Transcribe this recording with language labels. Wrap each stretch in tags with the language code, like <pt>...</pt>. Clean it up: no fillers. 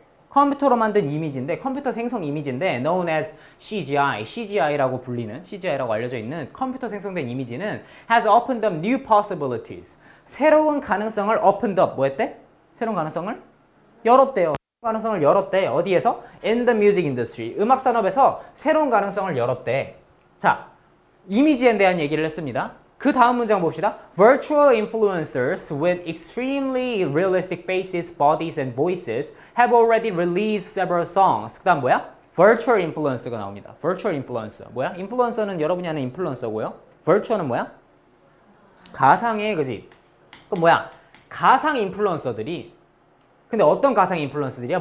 <ko>컴퓨터로 만든 이미지인데 컴퓨터 생성 이미지인데</ko> <en>known as CGI,</en> <ko>CGI라고 불리는 CGI라고 알려져 있는 컴퓨터 생성된 이미지는</ko> <en>has opened up new possibilities.</en> <ko>새로운 가능성을</ko> <en>opened up</en> <ko>뭐 했대? 새로운 가능성을 열었대요. 가능성을 열었대. 어디에서?</ko> <en>In the music industry.</en> <ko>음악 산업에서 새로운 가능성을 열었대. 자, 이미지에 대한 얘기를 했습니다. 그 다음 문장 봅시다.</ko> <en>Virtual influencers with extremely realistic faces, bodies, and voices have already released several songs.</en> <ko>그 다음 뭐야?</ko> <en>Virtual influencer가</en> <ko>나옵니다.</ko> <en>Virtual influencer.</en> <ko>뭐야? influencer는 여러분이 아는 인플루언서고요. virtual은 뭐야? 가상의, 그지? 그럼 뭐야? 가상 인플루언서들이 근데 어떤 가상 인플루언서들이야?</ko>